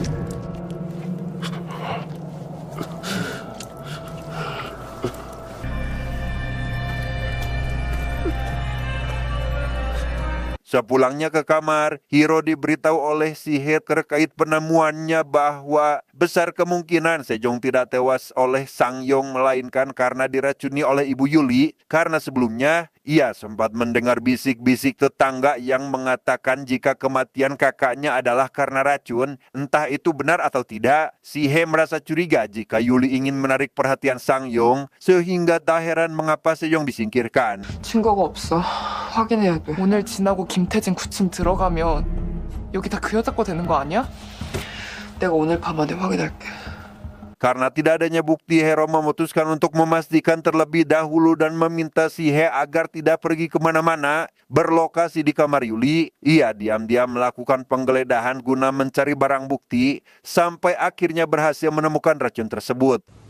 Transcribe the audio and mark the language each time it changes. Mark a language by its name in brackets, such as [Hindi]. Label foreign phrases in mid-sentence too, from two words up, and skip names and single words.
[Indonesian] Sepulangnya ke kamar, Hiro diberitahu oleh Shihe terkait penemuannya bahwa besar kemungkinan Sejong tidak tewas oleh Sangyong melainkan karena diracuni oleh Ibu Yuli, karena sebelumnya ia sempat mendengar bisik-bisik tetangga yang mengatakan jika kematian kakaknya adalah karena racun. Entah itu benar atau tidak, Shihe merasa curiga jika Yuli ingin menarik perhatian Sangyong, sehingga tak heran mengapa Sejong disingkirkan. [Korean] 증거가 없어. 확인해야 돼. 오늘 지나고 김태진 9층 들어가면 여기 다 그 여자 거 되는 거 아니야? 내가 오늘 밤 안에 확인할게. [Indonesian] Karena tidak adanya bukti, Hero memutuskan untuk memastikan terlebih dahulu dan meminta Shihe agar tidak pergi kemana-mana. Berlokasi di kamar Yuli, ia diam-diam melakukan penggeledahan guna mencari barang bukti, sampai akhirnya berhasil menemukan racun tersebut.